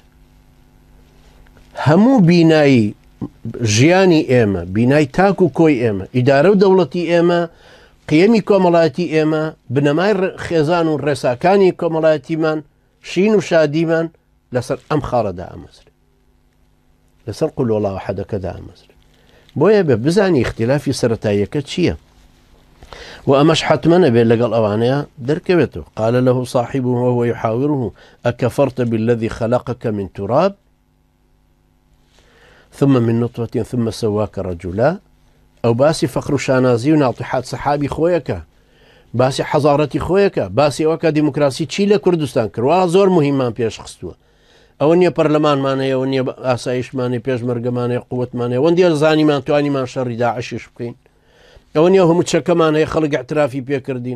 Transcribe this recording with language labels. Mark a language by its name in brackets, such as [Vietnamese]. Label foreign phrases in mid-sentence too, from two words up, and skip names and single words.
[Central Kurdish] هەموو بینایی ژیانی ئێمە، بینای تاک و کۆی ئێمە، ئیدارە و دەوڵەتی ئێمە، قیەمی کۆمەڵایەتی ئێمە، بنەمای خێزان و ڕێساکانی کۆمەڵایەتیمان، شین و شادیمان لەسەر ئەم خاڵەدا ئەمەزرێ، لەسەر [Arabic] قول وەڵڵاهو [Central Kurdish] ئەحەدەکەدا ئەمەزرێ. بۆیە بێ بزانی اختلافی سەرەتاییەکە چییە، و ئەمەش حتمە نەبێت لەگەڵ ئەوانەیە دەرکەوێتەوە. [Arabic] قال له صاحبه وهو يحاوره أكفرت بالذي خلقك من تراب ثم من نطفة ثم سواك رجلا. [Central Kurdish] ئەو باسی فەخر و شانازی و ناڵتیحات سەحابی خۆیەکە، باسی حەزارەتی خۆیەکە، باسی ئەوەکە دیموکراسی چی لە کوردستان کردوە زۆر مهممان پێش خستووە. ئەوە نییە پەرلەمانمانەیە، ئەوە نییە ئاسایشمانەی پێشمەرگەمانەیە، قووەتمانەیە، وەندێ زانیمان توانیمان شەڕی داعشش بکەین، ئەوە نییە هەموو چەکەمانەیە خەڵک اعترافی پێکردین.